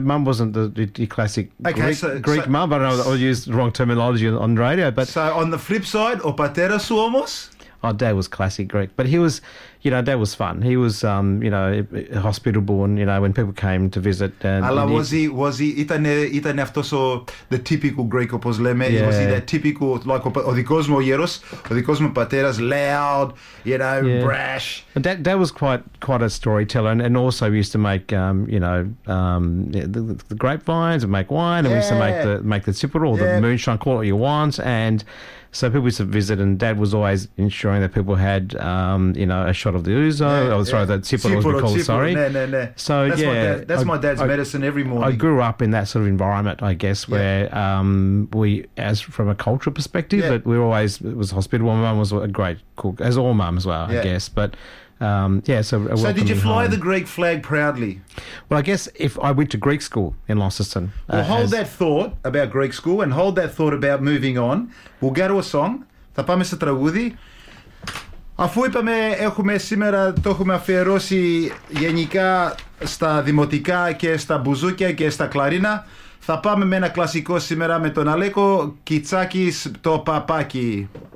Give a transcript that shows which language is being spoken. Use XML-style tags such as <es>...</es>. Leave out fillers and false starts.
<en>Mum wasn't the classic Greek mum. I don't know, I'll use the wrong terminology on radio. But so on the flip side,</en> <el>o patera sou omos?</el> <en>Oh, Dad was classic Greek, but he was, Dad was fun. He was, hospitable, and when people came to visit. Αλλά was he?</en> <el>Ήταν αυτός</el> <en>the typical Greek,</en> <el>όπως λέμε.</el> <en>Yeah. Was he that typical, like</en> <el>ο δικός μου γέρος, ο δικός μου πατέρας,</el> <en>loud, brash? But Dad was quite a storyteller, and also we used to make, the grapevines and make wine, and we used to make the tipper or the moonshine, call it what you want, and. So people used to visit, and Dad was always ensuring that people had, a shot of the ouzo. That tipple was called. Sorry. No. So that's my dad's medicine every morning. I grew up in that sort of environment, I guess, where from a cultural perspective, but we were always it was hospitable. My mum was a great cook, as all mums were, I guess. But so did you fly home. The Greek flag proudly? Well, I guess if I went to Greek school in Launceston. Well, hold that thought about Greek school and hold that thought about moving on. We'll go to a song.</en> <el>Θα πάμε σε τραγούδι. Αφού είπαμε έχουμε σήμερα, το έχουμε αφιερώσει γενικά στα δημοτικά και στα μπουζούκια και στα κλαρίνα, θα πάμε με ένα κλασικό σήμερα με τον Αλέκο Κιτσάκης, το παπάκι.</el>